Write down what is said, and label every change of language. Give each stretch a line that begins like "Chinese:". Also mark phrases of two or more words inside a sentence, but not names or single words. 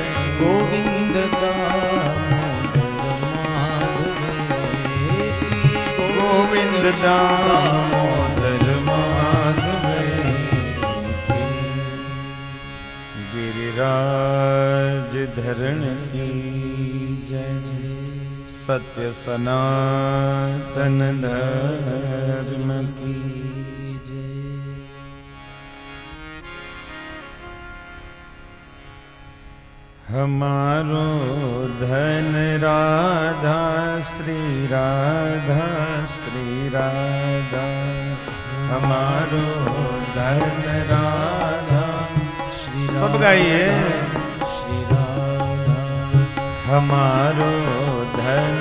Sanskrit: गोविन्द दामोदर माधवेति। गोविन्द दामोदर माधवेति।
Hindi: गिरिराज धरण की जय, सत्य सनातन धर्म की जय।
Braj: हमारो धन राधा श्री राधा श्री राधा, हमारो धन राधा श्री, सब गाइए श्री राधा, हमारो धन